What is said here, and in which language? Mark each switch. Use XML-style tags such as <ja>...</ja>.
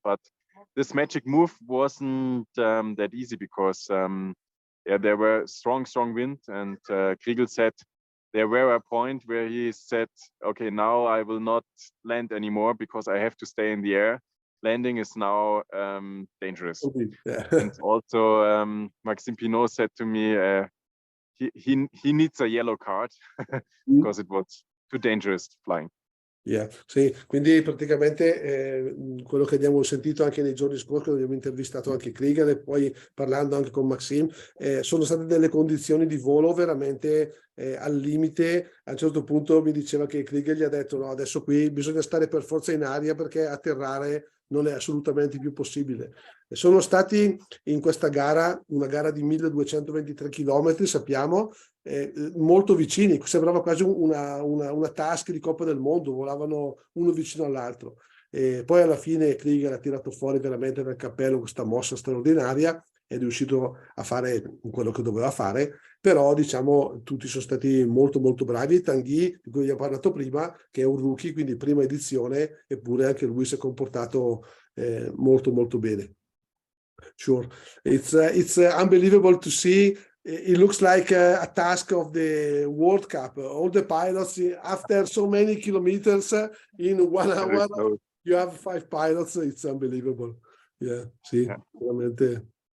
<en>But this magic move wasn't that easy because yeah, there were strong wind, and Kriegel said there were a point where he said, okay, now I will not land anymore because I have to stay in the air. Landing is now dangerous. Yeah. And also Maxime Pinot said to me he needs a yellow card because it was too dangerous flying. Yeah.</en> <it>Sì, quindi praticamente quello che abbiamo sentito anche nei giorni scorsi, abbiamo intervistato anche Kriegel e poi parlando anche con Maxime, sono state delle condizioni di volo veramente al limite. A un certo punto mi diceva che Kriegel gli ha detto no, adesso qui bisogna stare per forza in aria perché atterrare non è assolutamente più possibile. Sono stati in questa gara, una gara di 1223 km, sappiamo, molto vicini, sembrava quasi una task di Coppa del Mondo, volavano uno vicino all'altro. Poi alla fine Kriegel ha tirato fuori veramente dal cappello questa mossa straordinaria, è riuscito a fare quello che doveva fare, però diciamo tutti sono stati molto bravi. Tanguy, di cui abbiamo parlato prima, che è un rookie, quindi prima edizione, eppure anche lui si è comportato molto bene.</it> <en>Sure, it's unbelievable to see. It looks like a task of the World Cup. All the pilots, after so many kilometers in 1 hour, you have 5 pilots. It's unbelievable. Yeah,</en> <it>sì, veramente.</it>